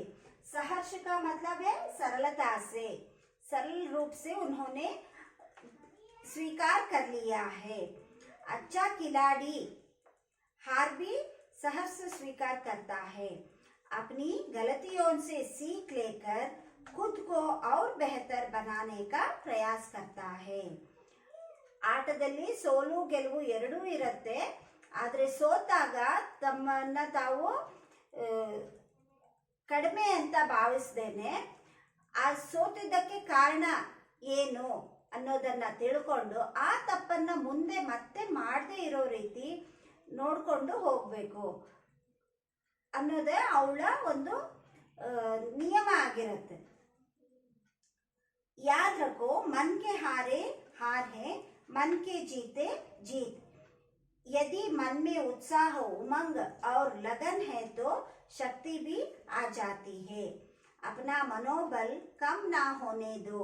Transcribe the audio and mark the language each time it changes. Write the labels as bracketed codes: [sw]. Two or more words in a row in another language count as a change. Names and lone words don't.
[hi] सहर्ष का मतलब है सरलता से, सरल रूप से उन्होंने स्वीकार कर लिया है। अच्छा खिलाड़ी हार भी सहर्ष स्वीकार करता है, अपनी गलतियों से सीख लेकर खुद को और बेहतर बनाने का प्रयास करता है। [kn] ಆಟದಲ್ಲಿ ಸೋಲು ಗೆಲುವು ಎರಡೂ ಇರುತ್ತೆ, ಆದರೆ ಸೋತಾಗ ತಮ್ಮನ್ನ ತಾವು ಕಡಿಮೆ ಅಂತ ಭಾವಿಸ್ದೇನೆ ಆ ಸೋತಿದ್ದಕ್ಕೆ ಕಾರಣ ಏನು ಅನ್ನೋದನ್ನ ತಿಳ್ಕೊಂಡು ಆ ತಪ್ಪನ್ನ ಮುಂದೆ ಮತ್ತೆ ಮಾಡದೇ ಇರೋ ರೀತಿ ನೋಡ್ಕೊಂಡು ಹೋಗ್ಬೇಕು ಅನ್ನೋದೇ ಅವಳ ಒಂದು ನಿಯಮ ಆಗಿರುತ್ತೆ। [hi] याद रखो, मन के हारे हार है, मन के जीते जीत। यदि मन में उत्साह, उमंग और लगन है तो शक्ति भी आ जाती है। अपना मनोबल कम ना होने दो।